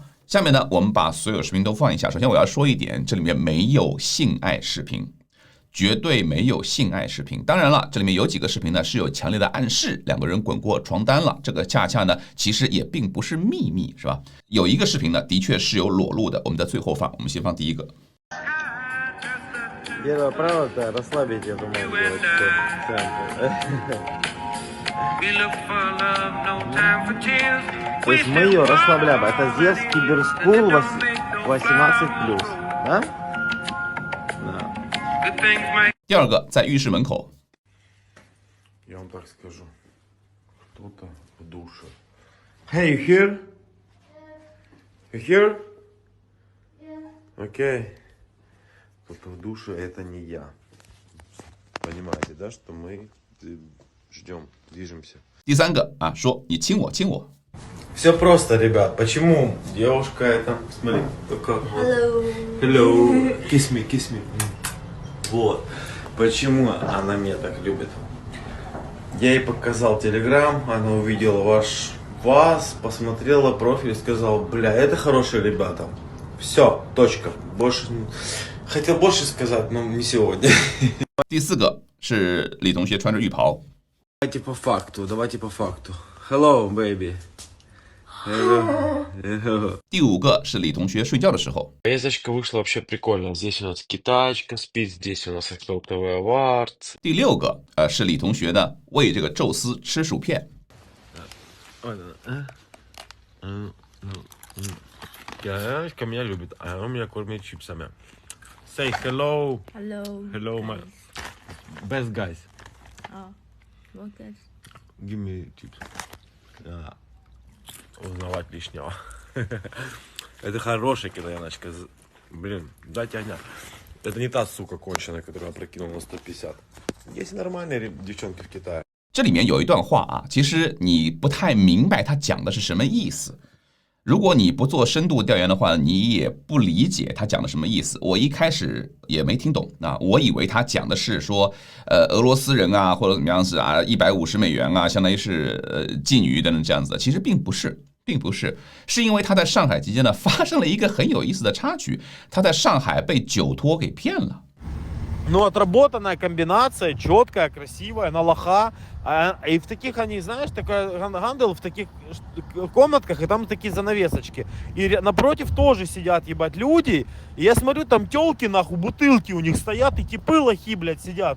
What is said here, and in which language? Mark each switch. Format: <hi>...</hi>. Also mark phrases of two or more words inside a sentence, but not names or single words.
<zh>下面呢，我们把所有视频都放一下。首先我要说一点，这里面没有性爱视频，绝对没有性爱视频。当然了，这里面有几个视频呢是有强烈的暗示，两个人滚过床单了。这个恰恰呢，其实也并不是秘密，是吧？有一个视频呢，的确是有裸露的，我们在最后放。我们先放第一个。</zh> <ru>Первое правило – это расслабить эту мою девочку. То есть мы ее расслабляем. Это ZES Киберскул 18+. Да? Да.</ru> <zh>第二个在浴室门口。</zh> <ru>Я вам так скажу. Кто-то в душе.</ru> <en>Hey, you here? You here?</en> <ru>Okay. Кто-то в душе, это не я. Понимаете, да, что мы ждем, движемся.</ru> <zh>第三个啊，说你亲我，亲我。</zh> <ru>Все просто, ребят. Почему девушка это... Смотри, только...</ru> <en>Hello. Hello. Kiss me, kiss me.</en> <ru>Вот. Почему она меня так любит? Я ей показал телеграм, она увидела вас, посмотрела профиль и сказала, бля, это хорошие ребята. Все, точка. Больше... Хотел больше сказать, но не сегодня.</ru> <zh>第四个是李同学穿着浴袍。</zh> <ru>Давайте по факту.</ru> <en>Hello, baby. Hello.</en> <zh>第五个是李同学睡觉的时候。</zh> <ru>Поездочка вышла вообще прикольно. Здесь у нас китаечка спит, здесь у нас октоптовый аварц.</ru> <zh>第六个是李同学呢喂这个宙斯吃薯片。</zh> <ru>Девочка меня любит, а он меня кормит чипсами.</ru> <en>Say hello. Hello. Hello, my best guys. Oh, what guys? Give me chips.</en> <ru>Узнавать лишнего. Это хорошая китаяночка. Блин, дайте огня. Это не та сука конченая, которую я прокинул на 150. Есть нормальные девчонки в Китае.</ru> <zh>这里面有一段话啊，其实你不太明白他讲的是什么意思。如果你不做深度调研的话，你也不理解他讲的什么意思。我一开始也没听懂啊，我以为他讲的是说，俄罗斯人啊，或者怎么样子啊，$150啊，相当于是妓女等等这样子的。其实并不是，是因为他在上海期间呢，发生了一个很有意思的插曲，他在上海被酒托给骗了。</zh> <ru>Ну, отработанная комбинация, четкая, красивая, на лоха. И в таких они, знаешь, такой гандел в таких комнатках, и там такие занавесочки. И напротив тоже сидят, ебать, люди. И я смотрю, там телки, нахуй, бутылки у них стоят, и типы лохи, блядь, сидят.</ru>